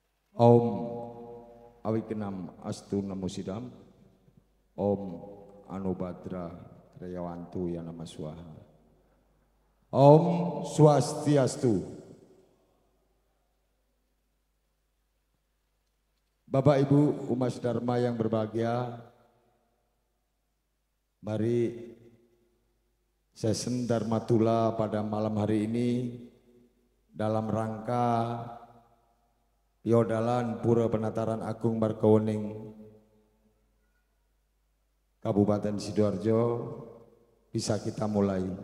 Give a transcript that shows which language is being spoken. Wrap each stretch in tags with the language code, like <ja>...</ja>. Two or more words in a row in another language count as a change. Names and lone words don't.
<sa>Om Awikenam Astu Namo Sidam. Om Anubhadra Trayawantu Yanama Swaha. Om Swastiastu.</sa> <id>Bapak Ibu Umas Dharma yang berbahagia, mari session Dharma Tula pada malam hari ini dalam rangka Piodalan Pura Penataran Agung Margoning Kabupaten Sidoarjo bisa kita mulai.</id>